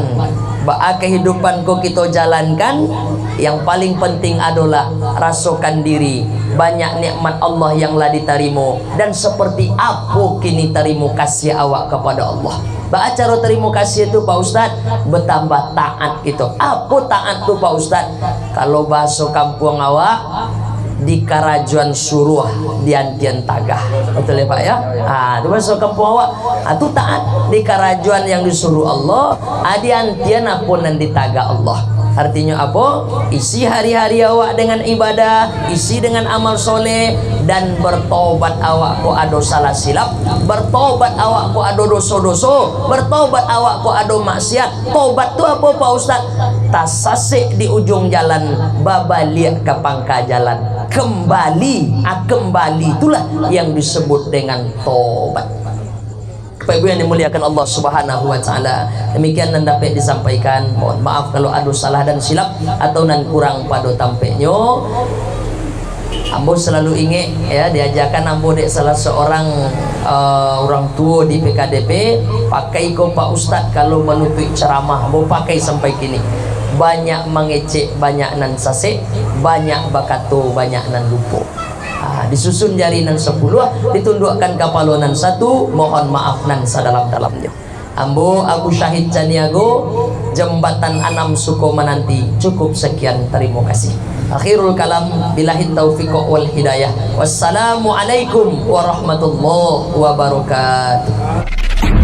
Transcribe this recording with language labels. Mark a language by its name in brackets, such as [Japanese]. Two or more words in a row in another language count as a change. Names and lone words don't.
[Indonesian] Kehidupan ko kita jalankan, yang paling penting adalah rasakan diri banyak nikmat Allah yang lah diterima, dan seperti apa kini terima kasih awak kepada Allah. Cara terima kasih itu Pak Ustadz, bertambah taat kita. Apa taat tu Pak Ustadz? Kalau bahasa kampung awak, [Minangkabau] di karajuan suruh di antian tagah, [Indonesian] betul ya Pak ya? Itu bahasa kampung awak. Itu taat di karajuan yang disuruh Allah, di antian apun yang ditagah Allah. [Minangkabau] Artinya apa? Isi hari-hari awak dengan ibadah, isi dengan amal soleh, dan bertobat awak ko ado salah silap, bertobat awak ko ado doso-doso, bertobat awak ko ado maksiat. Tobat tu apa Pak Ustaz? Tasasik di ujung jalan, babalik ke pangka jalan, [Indonesian] kembali, kembali itulah yang disebut dengan tobat. Bapak Ibu yang dimuliakan Allah [Arabic] سبحانه وتعالى, [Indonesian] demikian yang dapat disampaikan. Mohon maaf kalau ada salah dan silap atau nan kurang pada tampaknya. [Minangkabau] Ambo selalu ingat ya, diajarkan ambo dek salah seorang orang tua di PKDP, pakai ko Pak Ustadz kalau menutup ceramah, ambo pakai sampai kini. Banyak mengecek, banyak nan sasek, banyak bakato, banyak nan lupa. Disusun jari nan 10, ditundukkan kepala nan 1, mohon maaf nan sadalam-dalamnya. Ambo Abu Syahid Caniago, Jembatan Anam Sukomananti. [Indonesian] Cukup sekian, terima kasih. [Arabic] آخر الكلام، بالله التوفيق والهداية. والسلام عليكم ورحمة الله وبركاته.